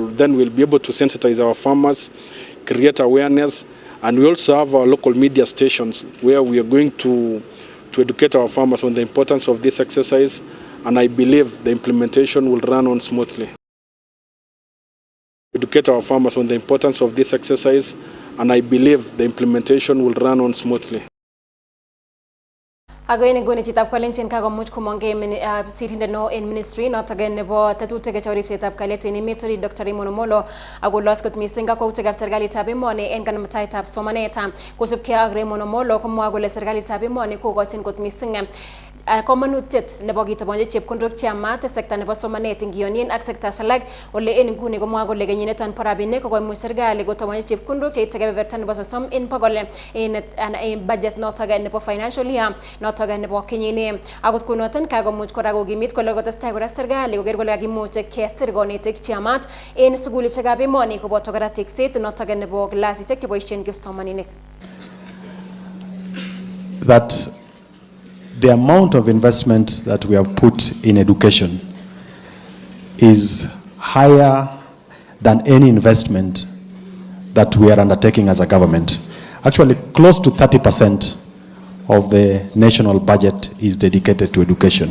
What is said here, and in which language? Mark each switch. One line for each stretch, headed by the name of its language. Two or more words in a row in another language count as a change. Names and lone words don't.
English: Then we'll be able to sensitize our farmers, create awareness, and we also have our local media stations where we are going to educate our farmers on the importance of this exercise, and I believe the implementation will run on smoothly. Educate our farmers on the importance of this exercise, and I believe the implementation will run on smoothly.
Kalenjin: Ako en nguni chitab kolenjin kakomuch komonge sirindet neo en ministry notok nebo tetutik chebo ripsetab kalyet en emet orit Dr. Raymond Omollo akolos kot missing kakwautikab serikalitab emoni en kanamtaetab somanet. Kosubkei ak Raymond Omollo komwa kole serikalitab emoni kokochin kot missing komonutiet nebo kitabonje chepkondok cheyamat sekta nebo somanet ngiyonien ak sekta alak ole en nguni komwa kole kenyineton bo rabinik kokoimuch serikali kotabonje chepkondok cheite kebeberta nebo 30 en bogol en budget notok nebo
English: financial year
Kalenjin: notok nebo kenyini. Akot kunoton kakomuch kora kokimit kole kotestai kora serikali koker kole kakimuch kesir konetik cheyamat en sugulishekab emoni koboto kora tekset notok nebo klasishek cheboisien kipsomaninik.
English: that the amount of investment that we have put in education is higher than any investment that we are undertaking as a government. Actually, close to 30% of the national budget is dedicated to education.